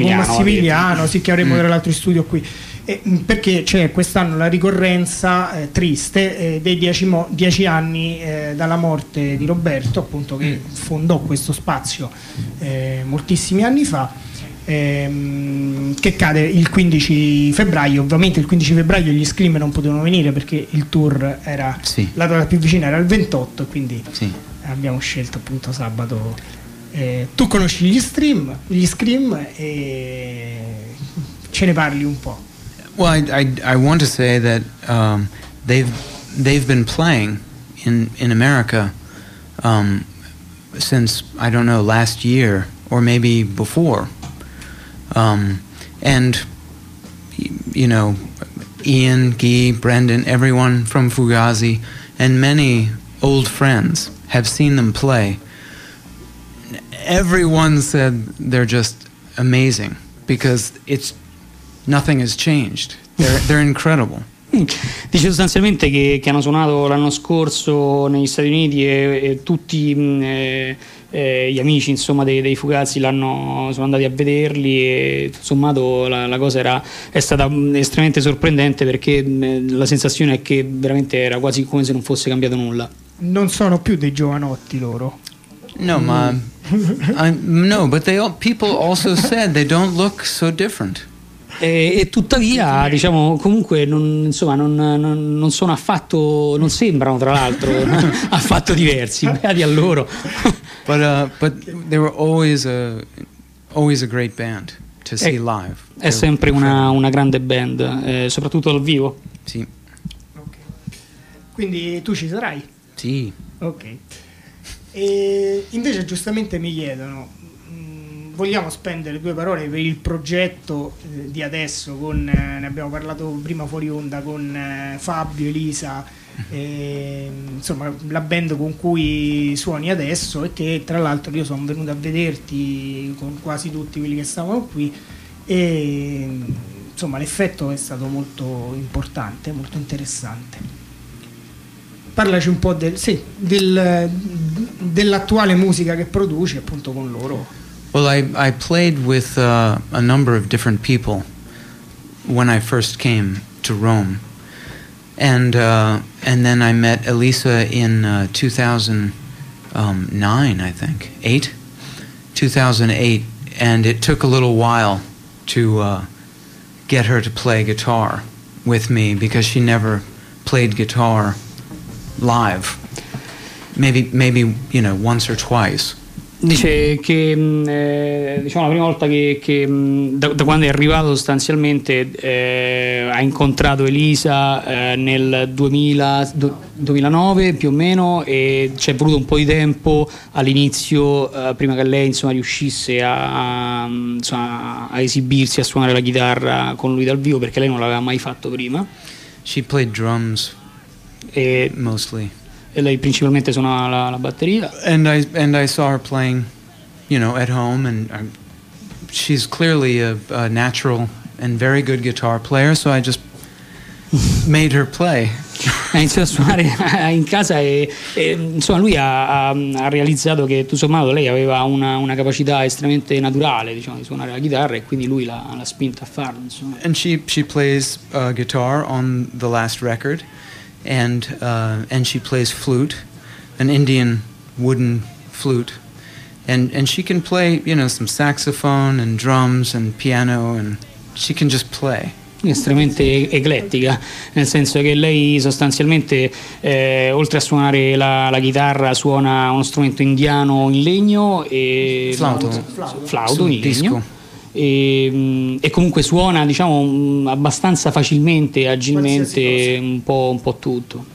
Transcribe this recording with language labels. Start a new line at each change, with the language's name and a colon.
Italian: Massimiliano, sì, che avremo tra l'altro in studio qui. Perché c'è quest'anno la ricorrenza triste dei 10 anni dalla morte di Roberto, appunto, che fondò questo spazio moltissimi anni fa, che cade il 15 febbraio. Ovviamente il 15 febbraio gli Scream non potevano venire perché il tour era, sì, la data più vicina era il 28, quindi sì, abbiamo scelto appunto sabato. Tu conosci gli Scream e ce ne parli un po'.
English: Well, I want to say that they've been playing in America since, I don't know, last year or maybe before. And, you know, Ian, Guy, Brendan, everyone from Fugazi and many old friends have seen them play. Everyone said they're just amazing because it's nothing has changed. They're incredible.
Italian: Dice sostanzialmente che hanno suonato l'anno scorso negli Stati Uniti e tutti gli amici, insomma, dei Fugazi l'hanno, sono andati a vederli e sommato la cosa è stata estremamente sorprendente perché la sensazione è che veramente era quasi come se non fosse cambiato nulla. Non sono più dei giovanotti loro. No, ma no,
English: but they all, people also said they don't look so different.
Italian: E tuttavia, diciamo, comunque non sono affatto, non sembrano tra l'altro affatto diversi, beati a loro.
English: But they were always a great band to see live.
Italian: È sempre una grande band, soprattutto dal vivo. Sì. Okay. Quindi tu ci sarai? Sì. Ok. E invece giustamente mi chiedono, vogliamo spendere due parole per il progetto di adesso, con ne abbiamo parlato prima fuori onda con Fabio, Elisa, insomma la band con cui suoni adesso e che tra l'altro io sono venuto a vederti con quasi tutti quelli che stavano qui e insomma l'effetto è stato molto importante, molto interessante. Parlaci un po' dell'attuale musica che produci appunto con loro.
English: Well, I played with a number of different people when I first came to Rome, and then I met Elisa in 2009, I think, 2008, and it took a little while to get her to play guitar with me because she never played guitar live, maybe you know, once or twice.
Italian: Dice che diciamo la prima volta che da quando è arrivato sostanzialmente ha incontrato Elisa nel 2009 più o meno e ci è voluto un po' di tempo all'inizio prima che lei insomma riuscisse a esibirsi, a suonare la chitarra con lui dal vivo perché lei non l'aveva mai fatto prima.
English: She played drums e mostly.
Italian: E lei principalmente suonava la batteria.
English: And I saw her playing, you know, at home, and she's clearly a natural and very good guitar player, so I just made her play.
Italian: Ha iniziato a suonare in casa e insomma lui ha realizzato che tutto sommato lei aveva una capacità estremamente naturale, diciamo, di suonare la chitarra e quindi lui l'ha spinta a farlo, insomma.
English: And she plays guitar on the last record. And she plays flute, an Indian wooden flute, and she can play, you know, some saxophone and drums and piano, and she can just play.
Italian: Estremamente eclettica, nel senso che lei sostanzialmente oltre a suonare la chitarra suona uno strumento indiano in legno e flauto in legno. Disco. E comunque suona, diciamo, abbastanza facilmente, agilmente, un po' tutto.